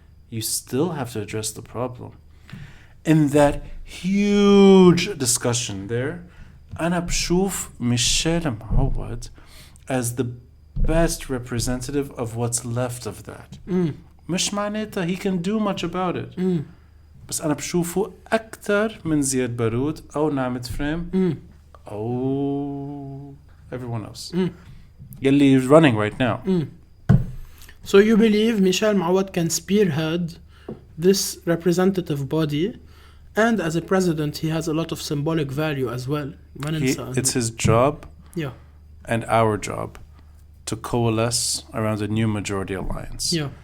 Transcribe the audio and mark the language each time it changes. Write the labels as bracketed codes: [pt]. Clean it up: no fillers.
[en] You still have to address the problem. In that huge discussion there, [ar] أنا بشوف ميشيل معوض [en] as the best representative of what's left of that. [ar] مش معناتها [en] he can do much about it. [ar] بس أنا بشوفه أكتر من زياد بارود أو نعمة فريم أو [en] everyone else. [ar] يلي [en] is running right now. So you believe Michel Moawad can spearhead this representative body, and as a president he has a lot of symbolic value as well. It's his job and our job to coalesce around a new majority alliance.